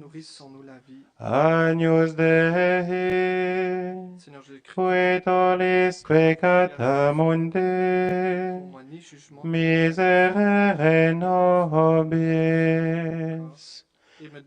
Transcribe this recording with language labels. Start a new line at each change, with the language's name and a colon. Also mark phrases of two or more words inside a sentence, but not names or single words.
French: Nourrissons-nous la vie.
Latin: Agnus Dei,
French: Seigneur Jésus-Christ,
Latin: qui tollis peccata
French: pour
Latin: mundi,
French: moi ni jugement,
Latin: miserere nobis.
French: et me donne